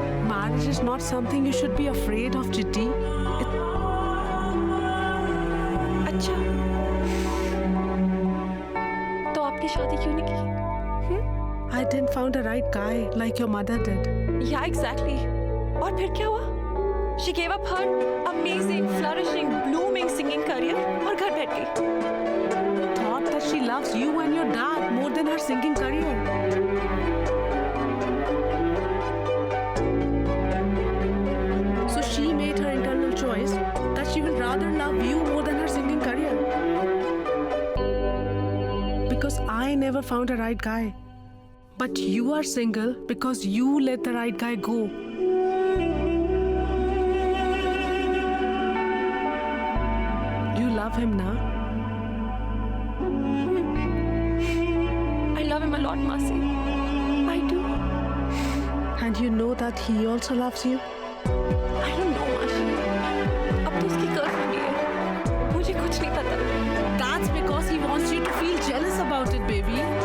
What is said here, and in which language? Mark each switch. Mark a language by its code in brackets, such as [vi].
[en] marriage is not something you should be afraid of, Chitty. [hi] अच्छा, तो आपने शादी क्यों नहीं की? [en] I didn't found a right guy like your mother did. Yeah, exactly. [hi] और फिर क्या हुआ? [en] She gave up her amazing, flourishing, blooming singing career [hi] और घर बैठ गई. [en] Thought that she loves you and your dad more than her singing career. So she made her internal choice that she will rather love you more than her singing career. Because I never found a right guy. But you are single because you let the right guy go. You love him now? I love him a lot, Masi. I do. And you know that he also loves you? I don't know, Masi. [hi] अब तो उसकी girlfriend है, मुझे कुछ नहीं पता. [en] That's because he wants you to feel jealous about it, baby.